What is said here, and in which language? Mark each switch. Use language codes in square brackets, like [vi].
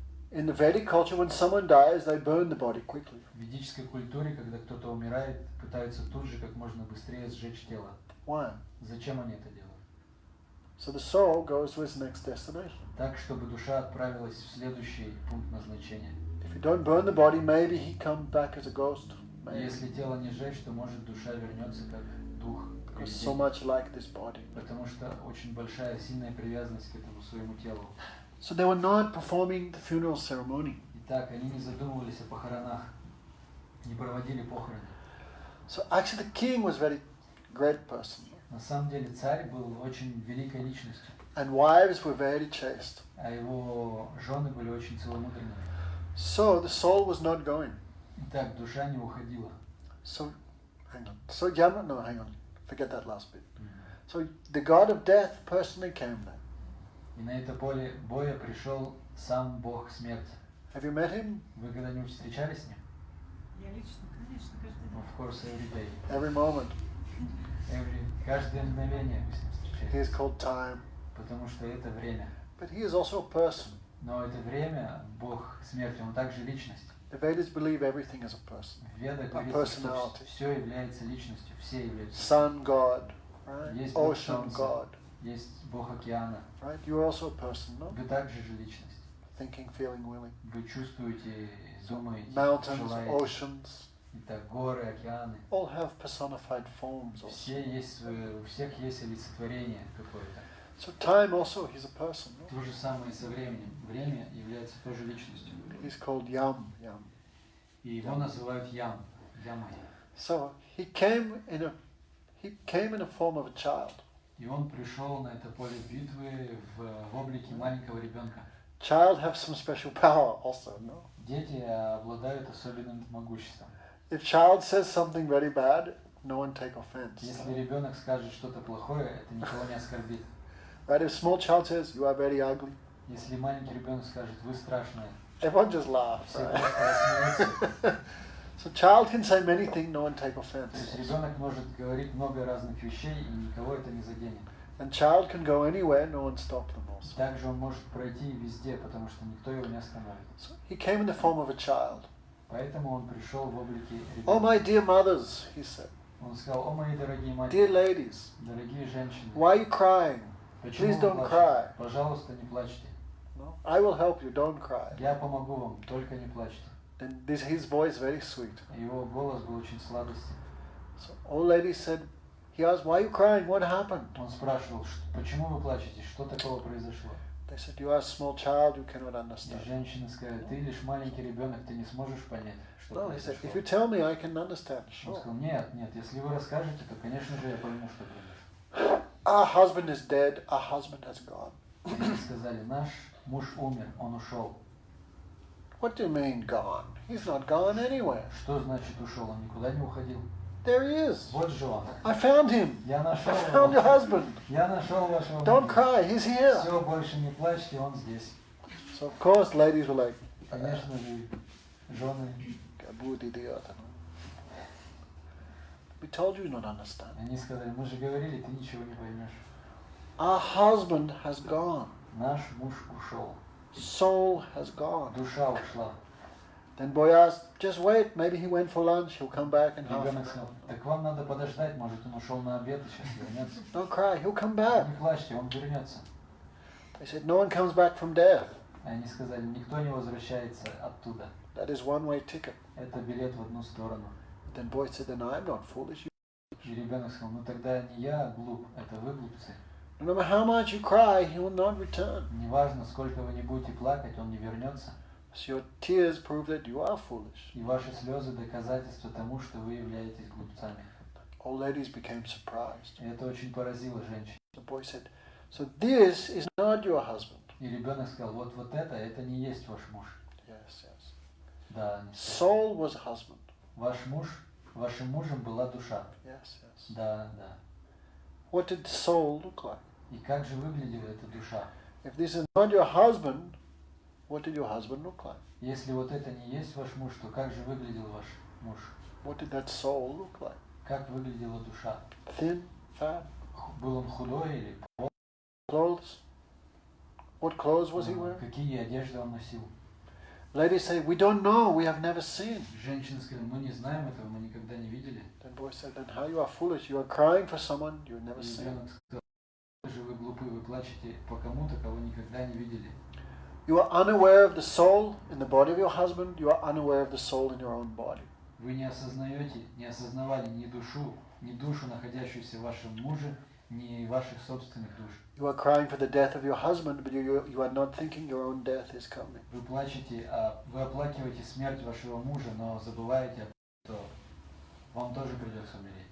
[en] In the Vedic culture, when someone dies, they burn the body quickly. [ru] В ведической культуре, когда кто-то умирает, пытаются тут же как можно быстрее сжечь тело. [en] Why? [ru] Зачем они это делают? [en] So the soul goes to its next destination. [ru] Так, чтобы душа отправилась в следующий пункт назначения. [en] If you don't burn the body, maybe he comes back as a ghost. Maybe. [ru] Если тело не сжечь, то может душа вернется как дух. [en] Because so much like this body. [ru] Потому что очень большая, сильная привязанность к этому своему телу. [en] So they were not performing the funeral ceremony. [ru] Итак, они не задумывались о похоронах, не проводили похороны. [en] So actually the king was a very great person. [ru] На самом деле царь был очень великой личностью, [en] And wives were very chaste. [ru] а его жены были очень целомудренными. [en] So the soul was not going. Итак, душа не уходила. So, hang on. So hang on. Forget that last bit. So the god of death personally came there. [ru] И на это поле боя пришел сам Бог смерти. [en] Have you met him? [ru] Вы когда-нибудь встречались с ним? Я лично, конечно, каждый день. [en] Of course, every day. Every moment. [ru] Каждое мгновение вы с ним [en] He is [ru] встречаетесь. [en] called time. [ru] Потому что это время. [en] But he is also a person. [ru] Но это время, Бог смерти, он также личность. [en] The Vedas believe everything is a person. [ru] В Ведах [en] A [ru] говорится, что [en] personality. [ru] все является личностью, все являются. [en] Sun god, right? [ru] Есть Бог [en] Ocean [ru] Солнца, [en] god, [ru] есть Бог океана. [en] right? You are also a person, no? [ru] Вы также же личность. [en] Thinking, feeling, willing. [ru] Вы чувствуете, думаете, [en] Mountains, [ru] желаете. [en] oceans, [ru] Итак, горы, океаны. [en] all have personified forms also. [ru] Все есть, у всех есть олицетворение какое-то. [en] So time also, he's a person, no? [ru] То же самое и со временем. Время является тоже личностью. [en] He's called Yam. [ru] И его называют Ям, Ямой. [en] So he came in a form of a child. [ru] И он пришел на это поле битвы в облике маленького ребенка. [en] Child have some special power also, no? [ru] Дети обладают особенным могуществом. [en] If child says something very bad, no one take offense. [ru] Если ребенок скажет что-то плохое, это никого не оскорбит. [en] Right? If small child says, you are very ugly, [ru] Если маленький ребенок скажет, вы страшные, [en] everyone just laughs. [ru] все [en] Right? [ru] просто рассмеются. [en] So child can say many things, no one take [ru] То [en] offense. [ru] есть ребенок может говорить много разных вещей, и никого это не заденет. [en] And child can go anywhere, no one stop them also. [ru] Также он может пройти везде, потому что никто его не остановит. [en] So he came in the form of a child. [ru] Поэтому он пришел в облике [en] Oh, [ru] ребенка. [en] my dear mothers, he said. [ru] Он сказал: о, мои дорогие [en] Dear [ru] матери, [en] ladies, [ru] дорогие женщины, [en] why are you crying? [ru] почему [en] Please [ru] вы [en] don't [ru] плачете? [en] cry. [ru] Пожалуйста, не плачьте. [en] No? I will help you, don't cry. [ru] Я помогу вам, только не плачьте. [en] Then his voice very sweet. [ru] Его голос был очень сладостный. [en] So old lady said, he asked, why are you crying? What happened? [ru] Он спрашивал: почему вы плачете? Что такого произошло? [en] They said, you are a small child, you cannot [ru] И [en] understand. [ru] женщина сказала: ты лишь маленький ребенок, ты не сможешь понять, что [en] No, he said, [ru] произошло. [en] if you tell me, I can understand. [ru] Он [en] Sure. [ru] сказал: нет, нет, если вы расскажете, то, конечно же, я пойму, что произошло. [en] Our husband is dead, our husband has gone. [ru] Они сказали: наш муж умер, он ушел. [en] What do you mean gone? He's not gone anywhere. [ru] Что значит ушел? Он никуда не уходил. [en] There he is. [ru] Вот же он. [en] I found him. [ru] Я [en] I [ru] нашел [en] found your [ru] его. [en] husband. [ru] Я нашел вашего [en] Don't [ru] мужа. [en] cry, he's here. [ru] Все, больше не плачьте, он здесь. [en] So of course ladies were like, Конечно же, жены, "Kabut idiot." We told you not understand. [ru] они сказали: мы же говорили, ты ничего не поймешь. [en] Our husband has gone. [ru] Наш муж ушел. [en] Soul has gone. [ru] Душа ушла. [en] Then boy asked, just wait, maybe he went for lunch, he'll come back in half an [ru] Ребенок сказал: [en] hour. [ru] так вам надо подождать, может он ушел на обед и сейчас вернется. [en] Don't cry, he'll come back. [ru] Не плачьте, он вернется. [en] They said, no one comes back from death. [ru] Они сказали: никто не возвращается оттуда. [en] That is one-way ticket. [ru] Это билет в одну сторону. [en] Then boy said, then I'm not foolish. [ru] И ребенок сказал: ну тогда не я глуп, это вы глупцы. [en] No matter how much you cry, he will not return. [ru] Неважно, сколько вы не будете плакать, он не вернется. [en] So your tears prove that you are foolish. [ru] И ваши слезы доказательство тому, что вы являетесь глупцами. [en] All ladies became surprised. [ru] И это очень поразило женщин. [en] The boy said, so this is not your husband. [ru] И ребенок сказал: вот это не есть ваш муж. [en] Yes, yes. [ru] Да, они сказали. [en] Soul was husband. [ru] Ваш муж, вашим мужем была душа. [en] Yes, yes. [ru] Да, да. [en] What did soul look like? [ru] И как же выглядела эта душа? [en] If this is not your husband, what did your husband look like? [ru] Если вот это не есть ваш муж, то как же выглядел ваш муж? [en] What did that soul look like? [ru] Как выглядела душа? [en] Thin, fat, [ru] Был он худой или [en] clothes? What clothes was he wearing? [ru] какие одежды он носил? [en] Ladies say, we don't know, we have never seen. [ru] Женщины сказали: мы не знаем этого, мы никогда не видели. [en] Then boy said, then how you are foolish? You are crying for someone you have never [ru] И [en] seen. [ru] ребенок сказал: же вы глупы, вы плачете по кому-то, кого никогда не видели. [en] You are unaware of the soul in the body of your husband. You are unaware of the soul in your own body. [ru] Вы не осознаете, не осознавали ни душу, находящуюся в вашем муже, ни ваших собственных душ. [en] You are crying for the death of your husband, but you are not thinking your own death is coming. [ru] Вы плачете, вы оплакиваете смерть вашего мужа, но забываете, что вам тоже придется умереть.